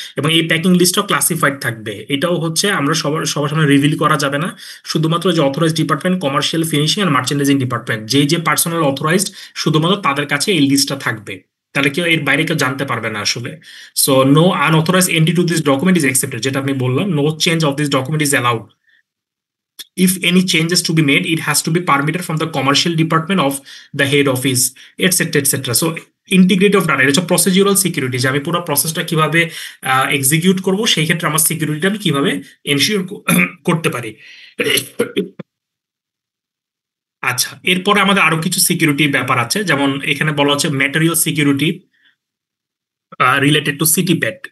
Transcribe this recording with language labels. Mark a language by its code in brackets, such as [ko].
[bn] এবং এই packing লিস্টটাও classified থাকবে। এটাও হচ্ছে আমরা সবার সামনে রিভিল করা যাবে না, শুধুমাত্র যে authorised department, commercial, finishing and merchandising department, যে পার্সোনাল অথরাইজড, শুধুমাত্র তাদের কাছে এই লিস্টটা থাকবে। তাহলে কেউ এর বাইরে কেউ জানতে পারবে না আসলে। [en] so no unauthorised entry to this document is accepted, [bn] যেটা আমি বললাম, [en] No change of this document is allowed. If any changes to be made, it has to be permitted from the commercial department of the head office, etc etc. [bn] So integrity of data, এটা হচ্ছে procedural security, যে আমি পুরো প্রসেসটা কিভাবে execute করব, সেই ক্ষেত্রে আমার সিকিউরিটিটা আমি কিভাবে এনশিওর করতে পারি। আচ্ছা, এরপরে আমাদের আরো কিছু সিকিউরিটি ব্যাপার আছে, যেমন এখানে বলা হচ্ছে material security related to city pad.